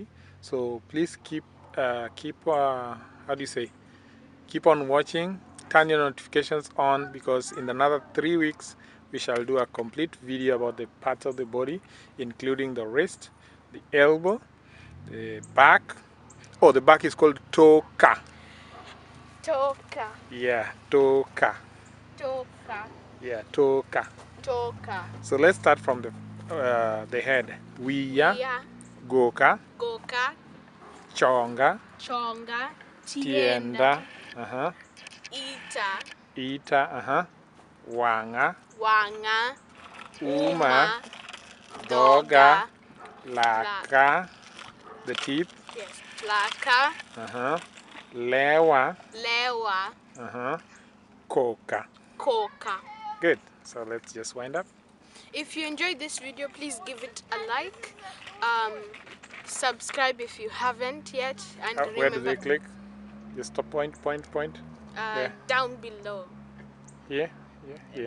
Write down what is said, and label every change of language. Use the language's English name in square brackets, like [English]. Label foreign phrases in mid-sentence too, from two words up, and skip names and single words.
[English] So please keep how do you say? Keep on watching. Turn your notifications on, because in another 3 weeks we shall do a complete video about the parts of the body, including the wrist, the elbow, the back. Oh, the back is called toka. Toka. Yeah, toka. Toka. Yeah, toka. Toka. So let's start from the head. [Luo (Kenya and Tanzania)] Wiya, goka, [English] Goka. chonga, Chonga. tienda, Ita. ita, wanga, Wanga. [Luo (Kenya and Tanzania)] uma, doga, laka, [English] the teeth, Yes. Laka. lewa, Lewa. koka. Koka. Good. So let's just wind up. If you enjoyed this video, please give it a like. Subscribe if you haven't yet, and Where do remember, they click? Just stop point. There. down below. Here. Here.